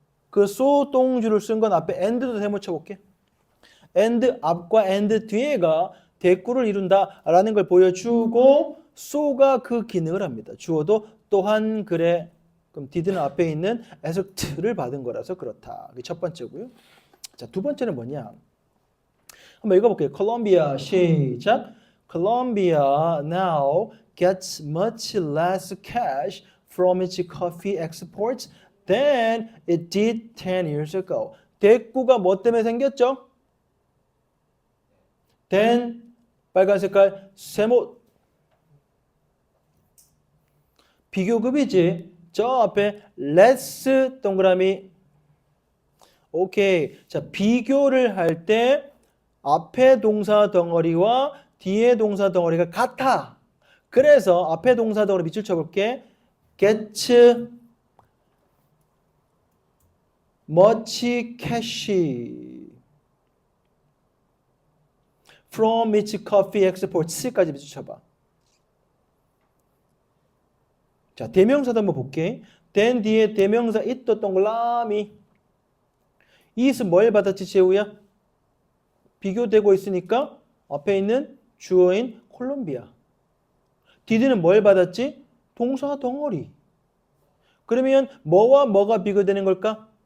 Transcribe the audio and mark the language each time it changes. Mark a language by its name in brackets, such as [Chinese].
[Korean] 그 so 동주를 쓴 건 앞에 and도 해묻혀 볼게. and 앞과 and 뒤에가 대꾸를 이룬다라는 걸 보여주고 so가 그 기능을 합니다. 주어도 또한 그래. 그럼 did는 앞에 있는 asked를 받은 거라서 그렇다. 그게 첫 번째고요. 자, 두 번째는 뭐냐? 한번 읽어볼게요. Colombia 시작. [English] Colombia now gets much less cash from its coffee exports than it did 10 years ago. [Korean] 대꾸가 뭐 때문에 생겼죠? than 빨간 색깔 세모 비교급이지. 저 앞에 less 동그라미 오케이. 자, 비교를 할 때 앞에 동사 덩어리와 뒤에 동사 덩어리가 같아. 그래서 앞에 동사 덩어리 밑줄 쳐볼게. [English] gets much cash from its coffee exports [Korean] 까지 밑줄 쳐봐. 자, 대명사도 한번 볼게. then 뒤에 대명사 it 동그라미 it은 뭘 받았지 재우야? 비교되고 있으니까 앞에 있는 주어인 콜롬비아. did는 뭘 받았지? 동사 덩어리. 그러면 뭐와 뭐가 비교되는 걸까?